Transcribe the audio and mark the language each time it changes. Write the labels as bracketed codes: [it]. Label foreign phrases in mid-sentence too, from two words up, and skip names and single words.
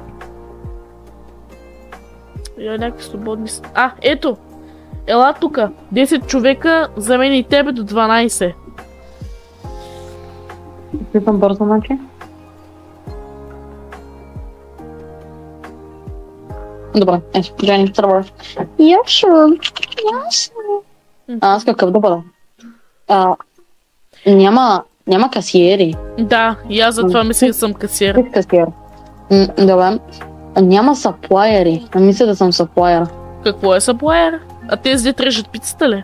[bg] Я някакви свободни... Ето! Ела тука. 10 човека, за мен и тебе до 12. Питам бързо, значи. Добре, [en] Joining server. Yeah, sure. [bg] Аз какъв да бъда? Няма касиери. Да, и аз затова мисля да съм касиер. Касиер. Добре. Няма саплайери. Мисля да съм саплайер. Какво е саплайер? А тези дет режат пицата ли?